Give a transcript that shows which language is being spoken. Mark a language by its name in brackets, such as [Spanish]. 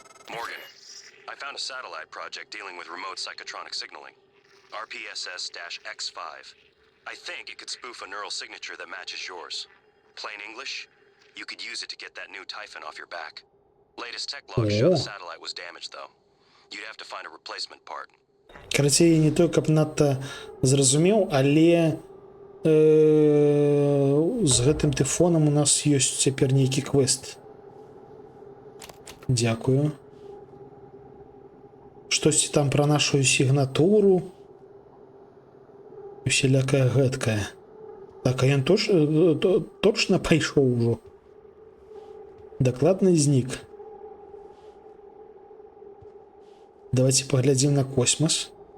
[English] Morgan, I found a satellite project dealing with remote psychotronic signaling. RPSS-X5. I think it could spoof a neural signature that matches yours. Plain English, you could use it to get that new Typhon off your back. Latest tech logs show the satellite was damaged, though. You'd have to find a replacement part. [Belarusian] Карацей, не той, каб надта зразумеў, але з гэтым тыфонам у нас ёсць цяпер нейкі квест. Дзякую. Штосьці там пра нашу сігнатуру. Усялякая гэткая. Так, а ён точно пайшоў ужо. Дакладны знік. Давайте паглядзім на космас.